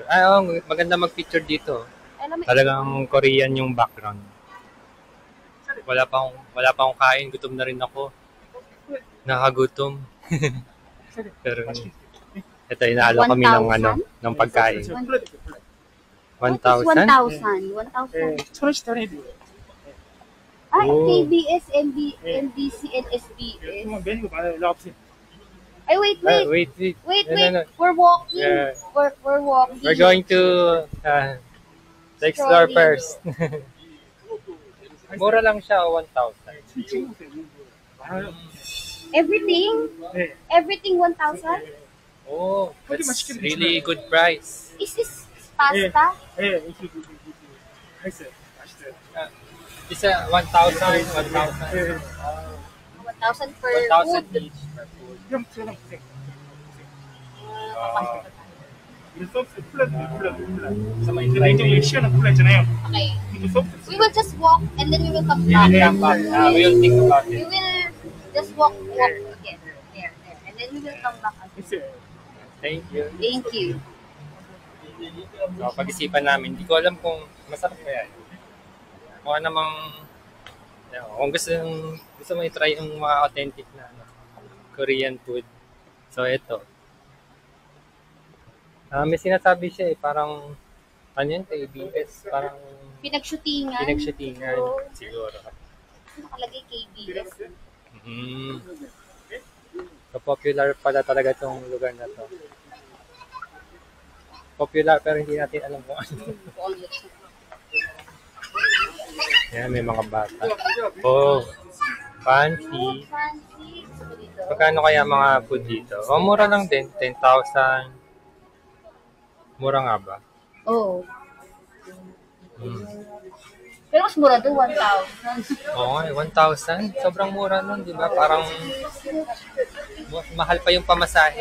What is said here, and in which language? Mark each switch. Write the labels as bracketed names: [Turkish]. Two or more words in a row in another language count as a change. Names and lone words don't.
[Filipino] Ay, oo, maganda mag-picture dito. Alam mo, Talagang Korean yung background. Wala pa akong kain. Gutom na rin ako. Nakagutom. Pero ito, inaalo kami ng 1,000? ng pagkain. 1,000? 1,000? 1,000. [Korean] 천원씩 할인해드려요. [Filipino] Ay, Oh. [English] KBS, MBC, and SBS. [Korean] 정말 메뉴가 많아요. 연락 없어요. [Filipino] Ay, [English] wait. Wait. Wait. No. We're walking. Yeah. We're walking. We're going to explore Strolling. first. [Filipino] Mura lang siya, 1,000. [Korean] 친구세요. 많아요. [English] Everything? [Korean] 네. [English] Everything 1,000? Oh, that's really good price. Is this pasta? [Korean] 네, 맛있어요. 맛있어요. [Filipino] Isa 1,000, 1,000. [Korean] 네. [English] 1,000 per 1,000 food. each per food. [Korean] 형 저랑 보세요. Oh. 이거 소스 플랫. 잠깐만 이제 라이트 시원한 콜라 있잖아요. [English] Okay. [Korean] 이거 소스. [English] We will just walk and then we will come We back. will come back. We will think about We it. will just walk again. There. And then we will come back again. [Korean] 있어요. [English] Thank you. Thank you. [Filipino] So, pag-isipan namin, hindi ko alam kung masarap kaya. Kung ano namang, kung gusto mo i-try yung mga authentic na [English] Korean food. [Filipino] So, ito. May sinasabi siya parang, ano yun, KBS, parang Pinagshootingan. pinagshootingan Oo. siguro. Nakalagay KBS. So, popular pala talaga itong lugar na to. Popular pero hindi natin alam kung ano. Yan, may mga bata. [English] Oh, fancy. Fancy. [Filipino] So, dito. Magkano kaya mga food dito? Oh, mura lang din. 10,000. Mura nga ba? Oh. Hmm. Pero mas mura doon, 1,000. Oo nga, 1,000. Sobrang mura nun, di ba? Parang mahal pa yung pamasahe.